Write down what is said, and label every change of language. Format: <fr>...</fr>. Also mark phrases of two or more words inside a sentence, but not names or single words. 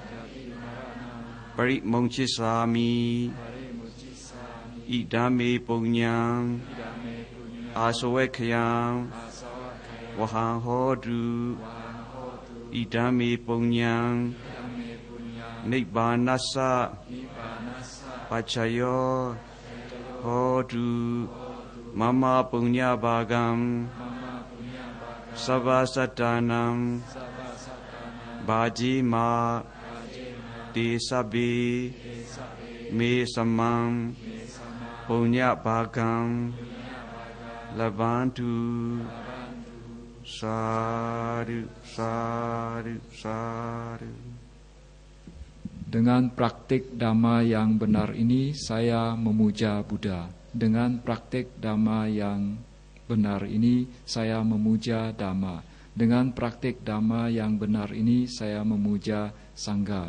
<pi>Parimochisami Idame Punyam Asawekhyam Wahang Hodu Idame Punyam Nibbanasa Pachayo Hodu Mama Punya Bhagam Savasatanam Bhajima Desabe Me Samam Punya Bhagam Labantu Sadu Sadu Sadu.</pi> <id>Dengan praktik Dhamma yang benar ini, saya memuja Buddha. Dengan praktik Dhamma yang benar ini, saya memuja Dhamma. Dengan praktik Dhamma yang benar ini, saya memuja Sangha.</id>